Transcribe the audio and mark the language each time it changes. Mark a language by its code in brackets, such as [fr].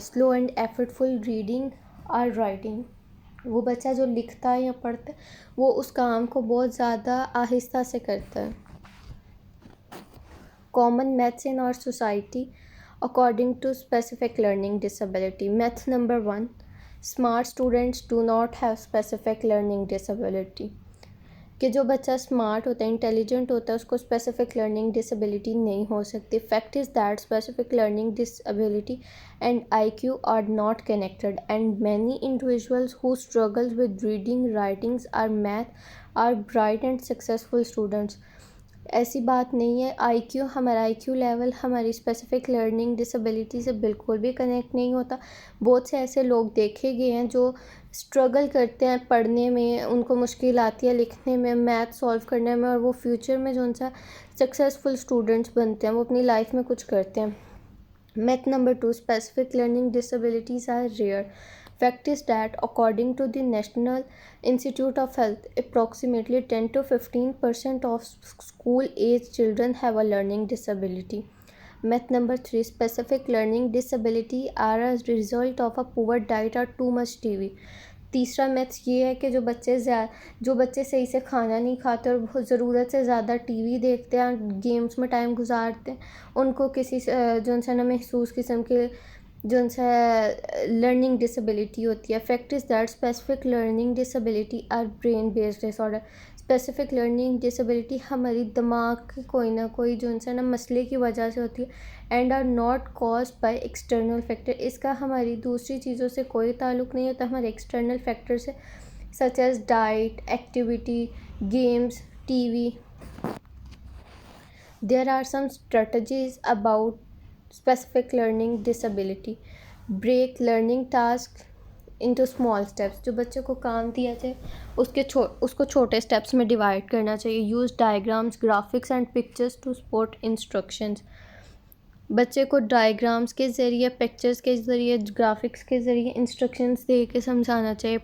[en] Slow and effortful reading اور writing. [ur] وہ بچہ جو لکھتا ہے یا پڑھتا ہے وہ اس کام کو بہت زیادہ آہستہ سے کرتا ہے. [en] Common myths in our society according to specific learning disability. Myth number 1. Smart students do not have specific learning disability. [ur] کہ جو بچہ اسمارٹ ہوتا ہے، انٹیلیجنٹ ہوتا ہے، اس کو اسپیسیفک لرننگ ڈسیبلٹی نہیں ہو سکتی. [en] Fact is that specific learning disability and I Q are not connected and many individuals who struggle with reading writings or math are bright and successful students. [ur] ایسی بات نہیں ہے. ہمارا آئی کیو لیول ہماری اسپیسیفک لرننگ ڈسیبلٹی سے بالکل بھی کنیکٹ نہیں ہوتا. بہت سے ایسے لوگ دیکھے گئے ہیں جو اسٹرگل کرتے ہیں پڑھنے میں، ان کو مشکل آتی ہے لکھنے میں، میتھ سالو کرنے میں، اور وہ فیوچر میں جو ان سے سکسیزفل اسٹوڈنٹس بنتے ہیں، وہ اپنی لائف میں کچھ کرتے ہیں. [en] Myth number 2. Specific learning disabilities are rare. Fact is that according to the National Institute of Health, approximately 10 to 15% of school-age children have a learning disability. Myth number 3. Specific learning disability are a result of a poor diet or too much TV. [ur] تیسرا math یہ ہے کہ جو بچے صحیح سے کھانا نہیں کھاتے اور بہت ضرورت سے زیادہ ٹی وی دیکھتے ہیں، گیمز میں ٹائم گزارتے ہیں، ان کو کسی جو ان سے نہ محسوس قسم کے جو ان سے لرننگ ڈسیبلٹی ہوتی ہے. [en] Fact is that specific learning disability are brain based disorder. [ur] Specific learning disability ہماری دماغ کی کوئی نہ کوئی جو ان سے نا مسئلے کی وجہ سے ہوتی ہے [en] And are not caused by external factor. [ur] اس کا ہماری دوسری چیزوں سے کوئی تعلق نہیں ہوتا، ہمارے ایکسٹرنل فیکٹر سے، [en] Such as diet, activity, games, TV. There are some strategies about specific learning disability. Break learning tasks into small steps. [ur] جو بچے کو کام دیا جائے اس کو چھوٹے اسٹیپس میں ڈیوائڈ کرنا چاہیے. [en] Use diagrams, graphics and pictures to support instructions. [ur] بچے کو ڈائیگرامس کے ذریعے, پکچرس کے ذریعے, گرافکس کے ذریعے انسٹرکشنز دے کے سمجھانا چاہیے.